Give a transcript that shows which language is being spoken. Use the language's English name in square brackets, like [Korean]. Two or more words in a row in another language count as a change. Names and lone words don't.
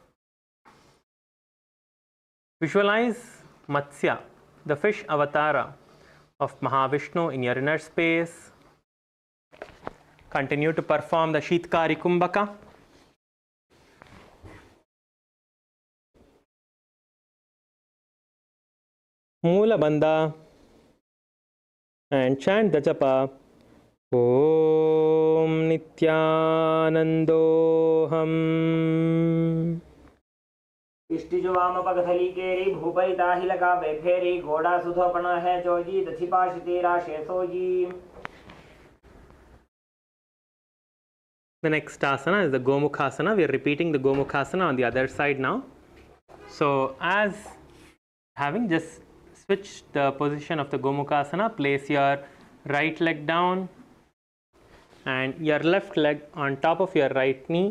[English] Visualize Matsya, the fish avatara of Mahavishnu, in your inner space. Continue to perform the Shitkari Kumbhaka. Moola Bandha, and chant the japa. Om Nithyanandoham. इष्टिजुवाम पगधली केरी भूपरिता ही लगा वे फेरी गोड़ा सुधोपना है जोगी दक्षिपा तीरा शेषोई. The next asana is the Gomukhasana. We are repeating the Gomukhasana on the other side now. So as having just switched the position of the Gomukhasana, place your right leg down and your left leg on top of your right knee.